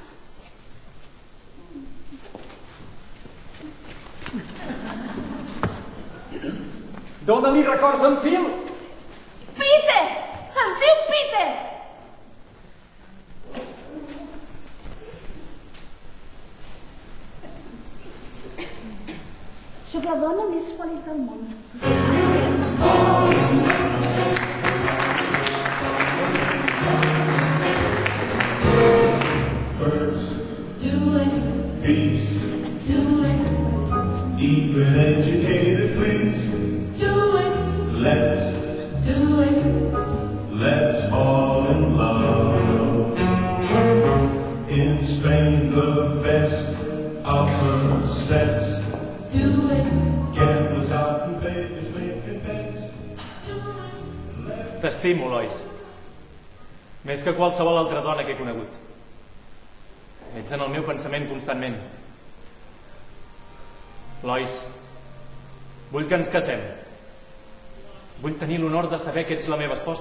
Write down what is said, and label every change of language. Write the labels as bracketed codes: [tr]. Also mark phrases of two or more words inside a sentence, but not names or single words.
[ca] Dóna-li records en Phil! Peter! Es diu Peter! Soc la dona més feliç del món. [en] Birds, bees, even educated fleas. Let's fall in love. In Spain, the best upper sets. Gamblers out in Vegas making bets. [ca] T'estimo, Lois. Més que qualsevol altra dona que he conegut. Ets en el meu pensament constantment. Lois, vull que ens casem. Vull tenir l'honor de saber que ets la meva esposa.